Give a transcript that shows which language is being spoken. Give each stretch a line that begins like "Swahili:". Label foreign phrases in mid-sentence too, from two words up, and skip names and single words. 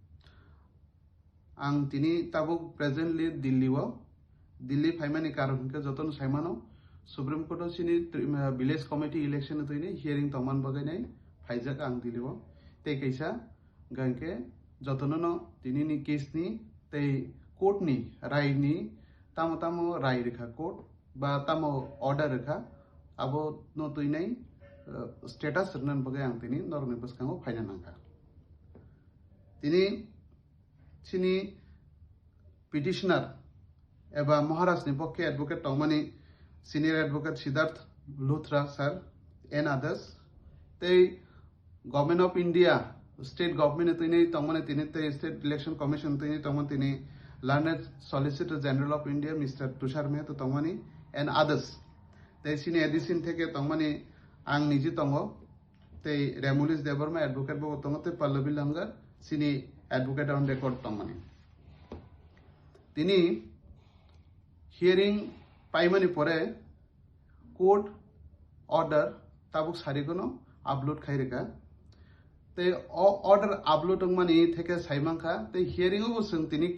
Kok Borok: Ang tini tabuk presently Delhi faimani karon ke joton saimano Supreme Court sini
English: village committee election
Kok Borok: to ini hearing taman bagai nai faijak ang diliwo te kaisa ganke jotono tini ni case ni te court ni rai ni tamo rai rekha court ba tamo order rekha abo no tuinai status nan bagai ang tini norme paskango faina nangka tini sini petitioner eba Maharashtra ni pokke advocate tongmani
English: senior advocate Siddharth Luthra sir and others they government of India state government
Kok Borok: tini tongmani tini te State Election Commission tini tongmani tini
English: learned Solicitor General of India Mr.
Kok Borok: Tushar Mehta tongmani
English: and others they
Kok Borok: sini addition theke tongmani ang niji tongo te Remulis Devarma advocate bo tongo te Pallavi Langar sini
English: advocate on record
Kok Borok: tongmani tini hearing paimani pore
English: court order
Kok Borok: tabuk sarikono upload khaireka te
English: order upload
Kok Borok: tongmani theke saimangkha te hearing o sung tini